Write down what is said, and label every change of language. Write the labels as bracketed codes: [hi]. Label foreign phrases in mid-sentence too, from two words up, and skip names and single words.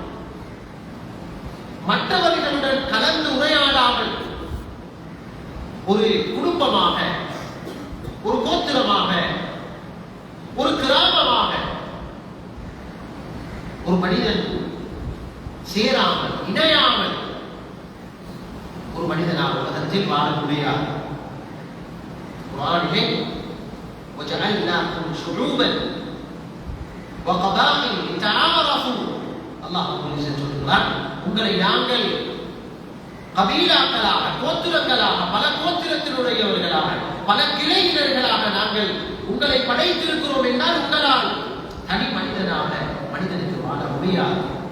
[ta] மற்றவர்களுடன் கலந்து உரையாடாமல் ஒரு குடும்பமாக, ஒரு கோத்திரமாக, ஒரு கிராமமாக ஒரு மனிதன் சேராமல் இணையாமல் ஒரு மனிதனாக உலகத்தில் வாழ முடியாது. குர்ஆனிலே [ar] وَجَعَلْنَاكُمْ شُعُوبًا وَقَبَائِلَ لِتَعَارَفُوا [ta] அல்லாஹ் சொல்கிறான், உங்களை நாங்கள் கபீலாக்களாக, கோத்திரங்களாக, பல கோத்திரத்தினுடையவர்களாக, பல கிளையினர்களாக நாங்கள் உங்களை படைத்திருக்கிறோம் என்றால் உங்களால் தனி மனிதனாக மனிதனுக்கு வாழ முடியாது.